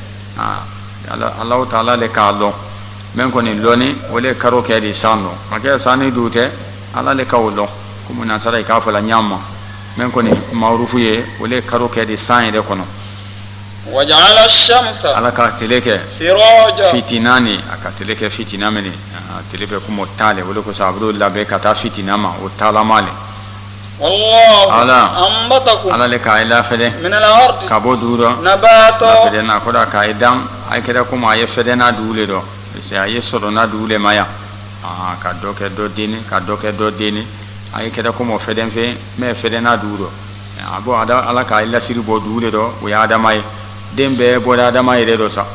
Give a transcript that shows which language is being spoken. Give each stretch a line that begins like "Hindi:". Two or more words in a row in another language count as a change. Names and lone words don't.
Bambara: Allahu taala le k'a lɔn min kɔni lɔnni o le karo kɛ de san dɔn a kɛ sanni du tɛ ala le ka o lɔn komi nasara i k'a fɔ la ɲama min kɔni maarufu ye o le karo kɛ de san yɛrɛ kɔnɔ
Arabic: وجعل الشمس
Bambara: ala ka tile kɛ
Arabic: سراجا
Bambara: fitina ni a ka tile kɛ fitina mɛnɛ tile bɛ komi o ta le o de kosɔn a bɛ labɛn ka taa fitina ma o taalama le
Arabic: والله
Bambara: ala
Arabic: أنبتكم
Bambara: ala le k'a ye lafɛdɛ
Arabic: من الأرض
Bambara: ka bɔ dugu dɔ
Arabic: نباتا
Bambara: lafɛdɛ na ko da k'a ye dan a ye kɛra komi a ye fɛdɛ n'a dugu le dɔ parce a ye sɔrɔ n'a dugu le ma yan ka dɔ kɛ dɔ deni ka dɔ kɛ dɔ deni a ye kɛra komi o fɛdɛ fɛ mɛ fɛdɛ n'a dugu dɔ a bɔ ala k'a ye lasiri bɔ dugu le dɔ o ye adama ye den bɛɛ bɔra adama yɛrɛ dɔ sa